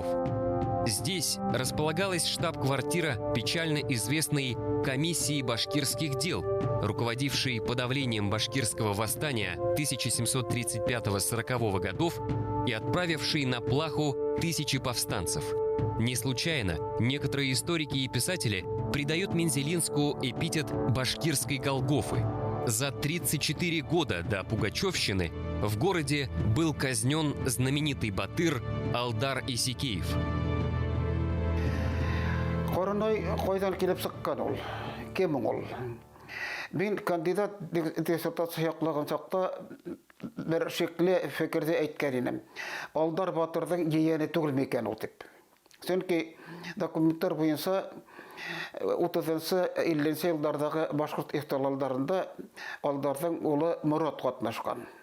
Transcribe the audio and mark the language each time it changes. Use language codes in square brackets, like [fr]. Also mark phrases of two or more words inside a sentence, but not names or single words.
[ru] Здесь располагалась штаб-квартира печально известной комиссии башкирских дел, руководившей подавлением башкирского восстания 1735-40 годов и отправившей на плаху тысячи повстанцев. Не случайно некоторые историки и писатели придают Мензелинску эпитет «башкирской Голгофы». За 34 года до Пугачевщины в городе был казнен знаменитый батыр Алдар Исекеев. [tt] Коронай койдан килеп сыккан ул. Кем ул? Мин кандидат диссертация яклаган чакта бер шекле фикерде әйткән идем. Алдар батырдың җияне түгел микән ул дип. Чөнки документтар буенча 30-50 еллардагы башкорт ихтилалларында Алдардың улы Мурат катнашкан.